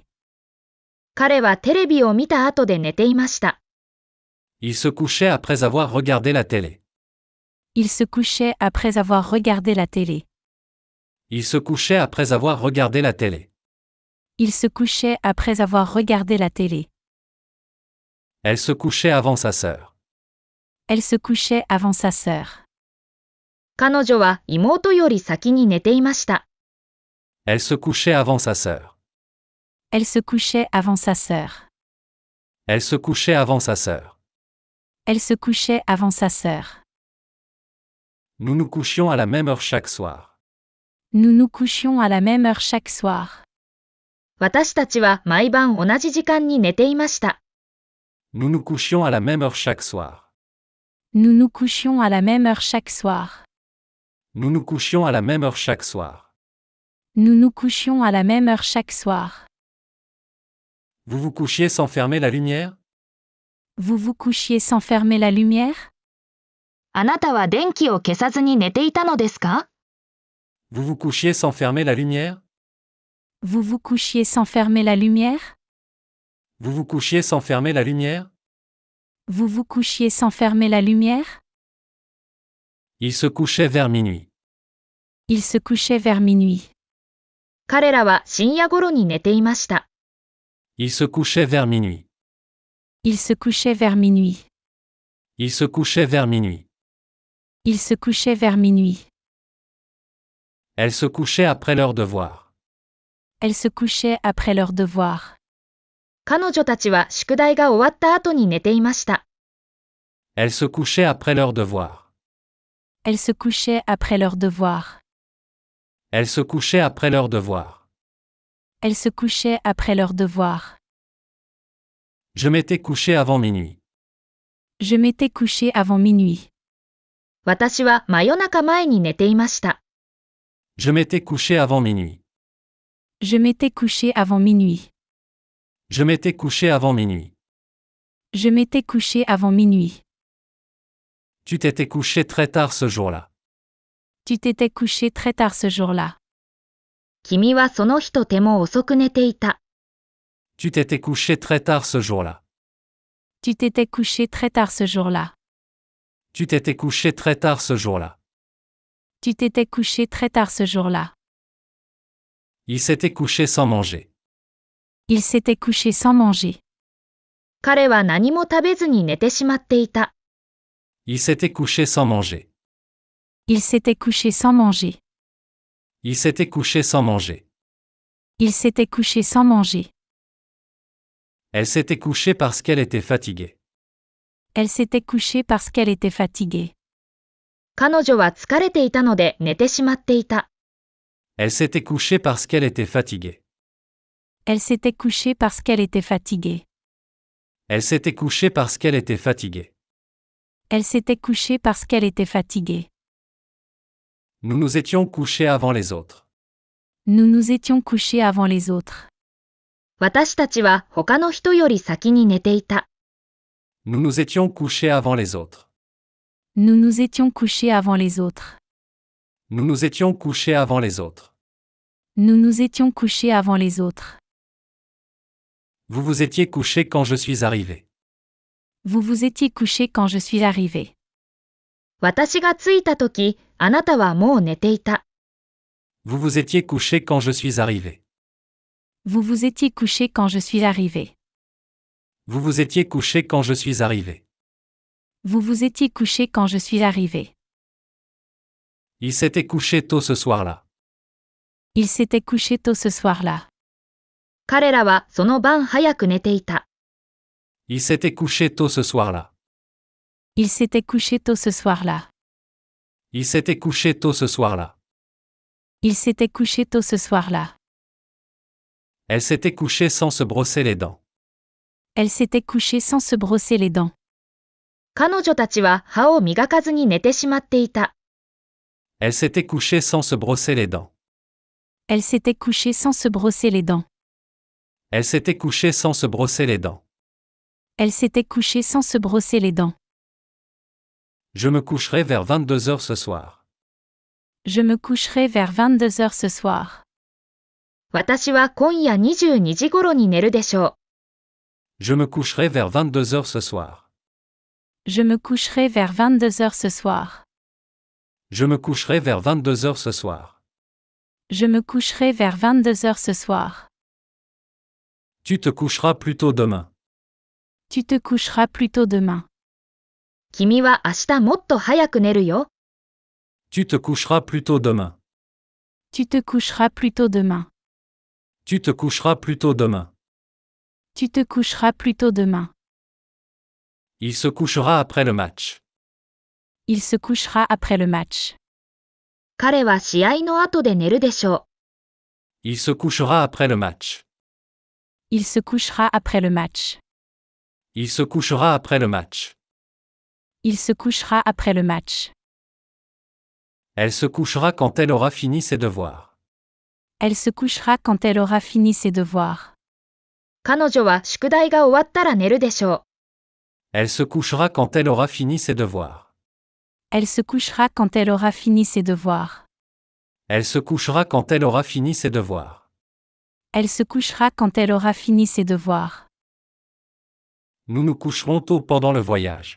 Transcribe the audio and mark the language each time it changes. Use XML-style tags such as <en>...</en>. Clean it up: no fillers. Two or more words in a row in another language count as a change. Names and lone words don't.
<ja>彼はテレビを見た後で寝ていました。</ja> <fr>Il se couchait après avoir regardé la télé. Il se couchait après avoir regardé la télé. Il se couchait après avoir regardé la télé. Il se couchait après avoir regardé la télé. Elle se couchait avant sa sœur. Elle se couchait avant sa sœur.</fr> <ja>彼女は妹より先に寝ていました。</ja> <fr>Elle se couchait avant sa sœur. Elle se couchait avant sa sœur. Elle se couchait avant sa sœur. Elle se couchait avant sa sœur. Nous nous couchions à la même heure chaque soir. Nous nous couchions à la même heure chaque soir.</fr> <ja>私たちは毎晩同じ時間に寝ていました。</ja> <fr>Nous nous couchions à la même heure chaque soir. Nous nous couchions à la même heure chaque soir. Nous nous couchions à la même heure chaque soir. Nous nous couchions à la même heure chaque soir. Vous vous couchiez sans fermer la lumière? Vous vous couchiez sans fermer la lumière?</fr> <ja>あなたは電気を消さずに寝ていたのですか？</ja> <fr>Vous vous couchiez sans fermer la lumière? Vous vous couchiez sans fermer la lumière? Vous vous couchiez sans fermer la lumière? Vous vous couchiez sans fermer la lumière? Il se couchait vers minuit. Il se couchait vers minuit.</fr> <ja>彼らは深夜頃に寝ていました。</ja> <fr>Il se couchait vers minuit. Il se couchait vers minuit. Il se couchait vers minuit. Il se couchait vers minuit. Elle se couchait après leur devoir. Elle se couchait après leur devoir.</fr> <ja>彼女たちは宿題が終わった後に寝ていました。</ja> <fr>Elle se couchait après leur devoir. Elle se couchait après leur devoir. Elle se couchait après leur devoir. Elle se couchait après leur devoir. Je m'étais couché avant minuit. Je m'étais couché avant minuit.</fr> <ja>私は真夜中前に寝ていました。</ja> <fr>Je m'étais couché avant minuit. Je m'étais couché avant minuit. Je m'étais couché avant minuit. Je m'étais couché avant minuit. Tu t'étais couché très tard ce jour-là. Tu t'étais couché très tard ce jour-là.</fr> <ja>君はその日とても遅く寝ていた。</ja> <fr>Tu t'étais couché très tard ce jour-là. Tu t'étais couché très tard ce jour-là. Tu t'étais couché très tard ce jour-là. Tu t'étais couché très tard ce jour-là. Il s'était couché sans manger. Il s'était couché sans manger.</fr> <ja>彼は何も食べずに寝てしまっていた。</ja> <fr>Il s'était couché sans manger. Il s'était couché sans manger. Il s'était couché sans manger. Il s'était couché sans manger. Elle s'était couchée parce qu'elle était fatiguée. Elle s'était couchée parce qu'elle était fatiguée.</fr> <ja>彼女は疲れていたので寝てしまっていた。</ja> <fr>Elle s'était couchée parce qu'elle était fatiguée. Elle s'était couchée parce qu'elle était fatiguée. Elle s'était couchée parce qu'elle était fatiguée. Elle s'était couchée parce qu'elle était fatiguée. Nous nous étions couchés avant les autres. Nous nous étions couchés avant les autres.</fr> <ja>私たちは他の人より先に寝ていた。</ja> <fr>Nous nous étions couchés avant les autres. Nous nous étions couchés avant les autres. Nous nous étions couchés avant les autres. Nous nous étions couchés avant les autres. Vous vous étiez couché quand je suis arrivé. Vous vous étiez couché quand je suis arrivé.</fr> <ja>私が着いたとき、あなたはもう寝ていた。</ja> <fr>Vous vous étiez couché quand je suis arrivé. Vous vous étiez couché quand je suis arrivé. Vous vous étiez couché quand je suis arrivé. Vous vous étiez couché quand je suis arrivé. Il s'était couché tôt ce soir-là. Il s'était couché tôt ce soir-là.</fr> <ja>彼らはその晩早く寝ていた。</ja> <fr>Il s'était couché tôt ce soir-là. Il s'était couché tôt ce soir-là. Il s'était couché tôt ce soir-là. Il s'était couché tôt ce soir-là. Elle s'était couchée sans se brosser les dents. Elle s'était couchée sans se brosser les dents.</fr> <ja>彼女たちは歯を磨かずに寝てしまっていた。</ja> <fr>Elle s'était couchée sans se brosser les dents. Elle s'était couchée sans se brosser les dents. Elle s'était couchée sans se brosser les dents. Elle s'était couchée sans se brosser les dents. Je me coucherai vers 22 heures ce soir. Je me coucherai vers 22 heures ce soir.</fr> <ja>私は今夜22時頃に寝るでしょ</ja> <fr>Je me coucherai vers 22 heures ce soir. Je me coucherai vers 22 heures ce soir. Je me coucherai vers 22 heures ce soir. Je me coucherai vers 22 heures ce soir. Tu te coucheras plus tôt demain. Tu te coucheras plus tôt demain.</fr> <ja>う。君は明日もっと早く寝るよ。</ja> <fr>Tu te coucheras plus tôt demain. Tu te coucheras plus tôt demain. Tu te coucheras plus tôt demain. Tu te coucheras plus tôt demain. Il se couchera après le match. Il se couchera après le match.</fr> <ja>彼は試合の後で寝るでしょ</ja> <fr>Il se couchera après le match. Il se couchera après le match. Il se couchera après le match. Il se couchera après le match. Elle se couchera quand elle aura fini ses devoirs. Elle se couchera quand elle aura fini ses devoirs.</fr> <ja>う。彼女は宿題が終わったら寝るでしょ</ja> <fr>Elle se couchera quand elle aura fini ses devoirs. Elle se couchera quand elle aura fini ses devoirs. Elle se couchera quand elle aura fini ses devoirs. Elle se couchera quand elle aura fini ses devoirs. Nous nous coucherons tôt pendant le voyage.</fr>